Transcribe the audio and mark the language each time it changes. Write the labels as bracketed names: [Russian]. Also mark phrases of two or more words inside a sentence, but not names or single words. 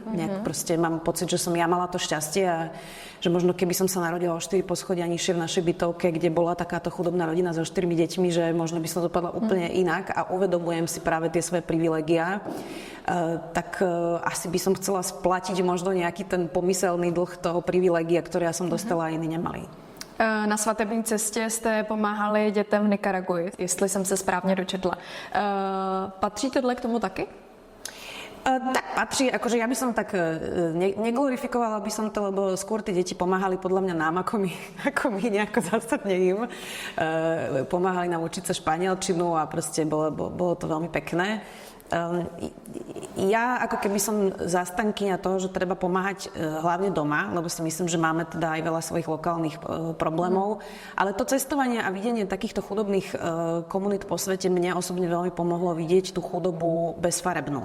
[Slovak] Nejak proste mám pocit, že som ja mala to šťastie a že možno keby som sa narodila o 4 poschodia nižšie v našej bytovke, kde bola takáto chudobná rodina so 4 deťmi, že možno by som dopadla úplne inak a uvedomujem si práve tie svoje privilégia. Tak asi by som chcela splatiť možno nejaký ten pomyselný dlh toho privilégia, ktoré ja som dostala a iní nemali. [Czech] Na svatební cestě jste pomáhali dětem v Nikaraguji, jestli jsem se správně dočetla. Patří tohle k tomu taky? [Slovak] Tak patrí, akože ja by som tak neglorifikovala by som to, lebo skôr tí deti pomáhali podľa mňa nám, ako my nejako zásadne im. Pomáhali nám učiť sa španielčinu a proste bolo to veľmi pekné. Ja ako keby som zastankyňa toho, že treba pomáhať hlavne doma, lebo si myslím, že máme teda aj veľa svojich lokálnych problémov, ale to cestovanie a videnie takýchto chudobných komunít po svete mne osobne veľmi pomohlo vidieť tú chudobu bezfarebnú.